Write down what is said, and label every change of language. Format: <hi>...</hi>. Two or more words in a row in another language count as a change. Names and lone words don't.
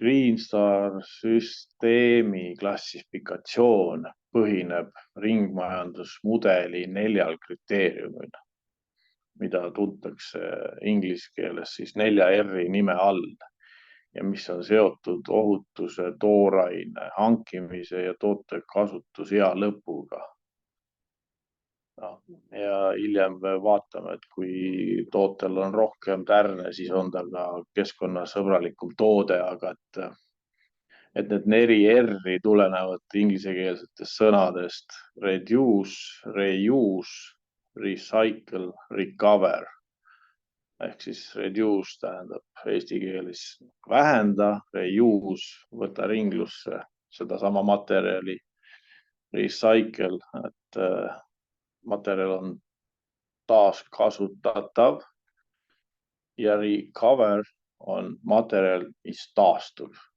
<et>Greenstar süsteemi klassifikatsioon põhineb ringmajandusmudeli 4 kriteeriumil, mida tuntakse inglise keeles siis 4 R-i nime all ja mis on seotud ohutuse, tooraine hankimise ja toote kasutusea lõpuga. Ja hiljem vaatame, et kui tootel on rohkem tärne, siis on ta ka keskkonnasõbralikum toode, aga et need 4 R-i tulenevad inglisekeelsetest sõnadest</et> <en>reduce, reuse, recycle, recover.</en> <et>Ehk siis reduce tähendab eesti keeles vähenda, reuse, võta ringlusse sedasama materjali, recycle, et materjal on taaskasutatav ja recover on materjal, mis taastub.</et>